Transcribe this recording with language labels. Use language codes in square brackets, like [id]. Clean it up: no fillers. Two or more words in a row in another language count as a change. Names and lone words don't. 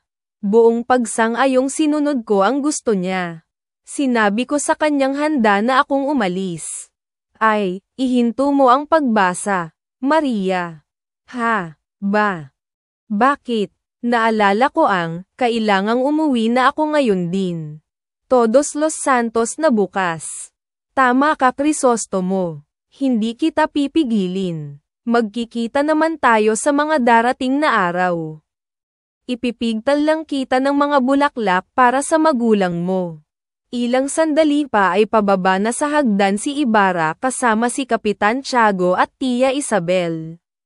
[tl] Buong pagsang-ayong sinunod ko ang gusto niya. Sinabi ko sa kanyang handa na akong umalis. Ay, Ihinto mo ang pagbasa, Maria. Ha? Ba? Bakit? Naalala ko kailangang umuwi na ako ngayon din. Todos los Santos na bukas. Tama ka, Crisostomo. Hindi kita pipigilin. Magkikita naman tayo sa mga darating na araw. Ipipigtal lang kita ng mga bulaklak para sa magulang mo. Ilang sandali pa ay pababa na sa hagdan si Ibarra kasama si Kapitan Tiago at Tia Isabel.